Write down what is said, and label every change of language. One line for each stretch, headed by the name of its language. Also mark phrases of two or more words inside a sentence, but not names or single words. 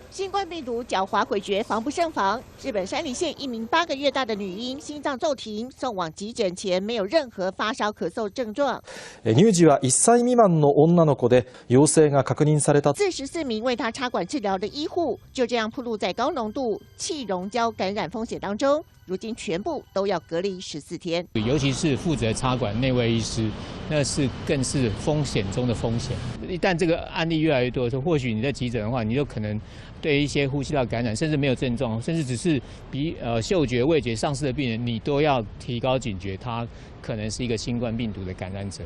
Chinese: 新冠病毒狡猾诡谲，防不胜防。日本山梨县一名8个月大的女婴心脏骤停，送往急诊前没有任何发烧、咳嗽症状。
Japanese: 乳児は1歳未満の女の子で陽性が確認された。
Chinese: 44 名为她插管治疗的医护就这样暴露在高浓度气溶胶感染风险当中。如今全部都要隔离14天，尤其是负责插管内卫医师，那是更是风险中的风险。一旦这个案例越来越多的时候，或许你在急诊的话，你就可能对一些呼吸道感染，甚至没有症状，甚至只是嗅觉、味觉丧失的病人，你都要提高警觉，他可能是一个新冠病毒的感染者。